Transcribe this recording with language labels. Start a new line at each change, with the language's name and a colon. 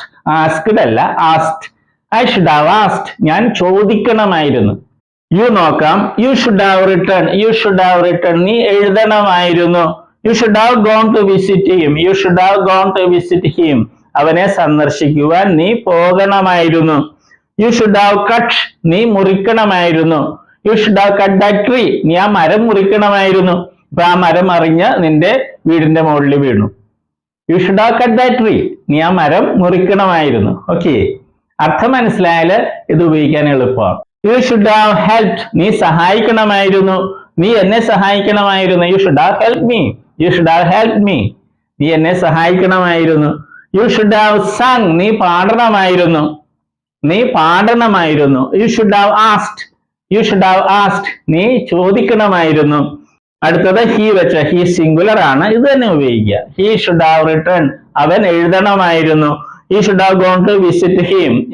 English: Asked
Malayalam: അല്ല,
English: asked. I should have asked.
Malayalam: ഞാൻ ചോദിക്കണമായിരുന്നു.
English: You
Malayalam: നോക്കാം.
English: You should have written.
Malayalam: നീ എഴുതണമായിരുന്നു.
English: You should have gone to visit him.
Malayalam: അവനെ സന്ദർശിക്കുവാൻ നീ പോകണമായിരുന്നു.
English: You should have cut.
Malayalam: നീ മുറിക്കണമായിരുന്നു.
English: You should have cut that tree.
Malayalam: നീ ആ മരം മുറിക്കണമായിരുന്നു. അപ്പൊ ആ മരം അറിഞ്ഞ് നിന്റെ വീടിന്റെ മുകളിൽ വീണു.
English: You should have cut that tree.
Malayalam: നീ ആ മരം മുറിക്കണമായിരുന്നു. ഓക്കെ, അർത്ഥം മനസ്സിലായാല് ഇത് ഉപയോഗിക്കാൻ എളുപ്പമാണ്.
English: You should have helped.
Malayalam: നീ സഹായിക്കണമായിരുന്നു. നീ എന്നെ സഹായിക്കണമായിരുന്നു.
English: You should have helped me.
Malayalam: നീ എന്നെ സഹായിക്കണമായിരുന്നു.
English: You should have sung.
Malayalam: നീ പാടണമായിരുന്നു. നീ പാടണമായിരുന്നു.
English: You should have asked. You should have asked.
Malayalam: നീ ചോദിക്കണമായിരുന്നു. അടുത്തത് ഹി വെച്ച ഹി സിംഗുലർ ആണ്, ഇത് തന്നെ ഉപയോഗിക്കുക.
English: He should have written.
Malayalam: അവൻ എഴുതണമായിരുന്നു.
English: He should have gone to visit him.